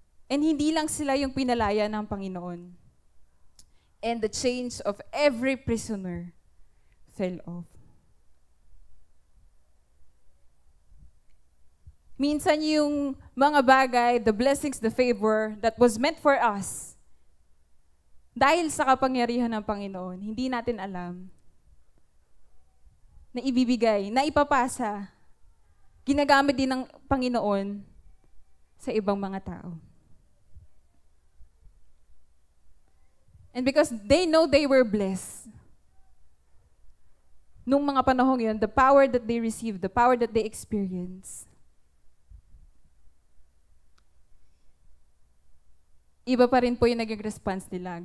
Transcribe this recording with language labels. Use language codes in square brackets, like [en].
[en] And [tl] hindi lang sila yung pinalaya ng Panginoon. [en] And the chains of every prisoner fell off. [tl] Minsan yung mga bagay, [en] the blessings, the favor that was meant for us, [tl] dahil sa kapangyarihan ng Panginoon, hindi natin alam na ibibigay, na ipapasa, ginagamit din ng Panginoon sa ibang mga tao. [en] And because they know they were blessed, [tl] nung mga panahong yun, [en] the power that they received, the power that they experienced, [tl] iba pa rin po yung naging response nila.